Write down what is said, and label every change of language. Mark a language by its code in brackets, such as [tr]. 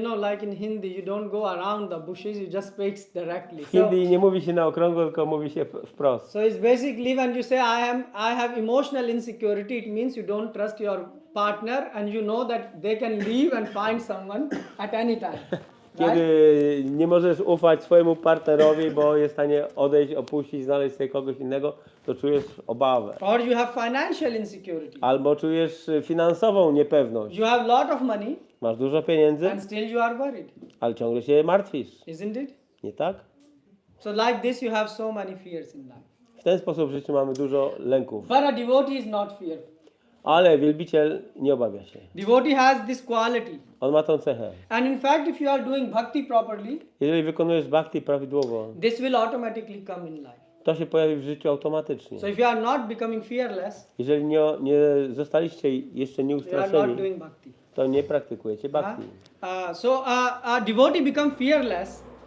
[en] like in Hindi, you don't go around the bushes, you just speak directly. [pl] W Hindi nie mówi się na okrągło, tylko mówi się wprost. [en] So it's basically when you say I have emotional insecurity, it means you don't trust your partner and you know that they can leave and find someone at any time. Right? [pl] Kiedy nie możesz ufać swojemu partnerowi, bo jest w stanie odejść, opuścić, znaleźć sobie kogoś innego, to czujesz obawę. [en] Or you have financial insecurity. [pl] Albo czujesz finansową niepewność. [en] You have lot of money [pl] Masz dużo pieniędzy, [en] and still you are worried, [pl] ale ciągle się martwisz. [en] isn't it? [pl] Nie tak? [en] So like this you have so many fears in life. [pl] W ten sposób w życiu mamy dużo lęków. [en] But a devotee is not fearful. [pl] Ale wielbiciel nie obawia się. [en] Devotee has this quality. [pl] On ma tą cechę. [en] And in fact, if you are doing bhakti properly, [pl] Jeżeli wykonujesz bhakti prawidłowo, [en] this will automatically come in life. [pl] to się pojawi w życiu automatycznie. [en] So if you are not becoming fearless, [pl] Jeżeli nie zostaliście jeszcze [en] you are not [pl] nieustraszeni, [en] doing bhakti. [pl] to nie praktykujecie bhakti. [en] So a devotee become fearless.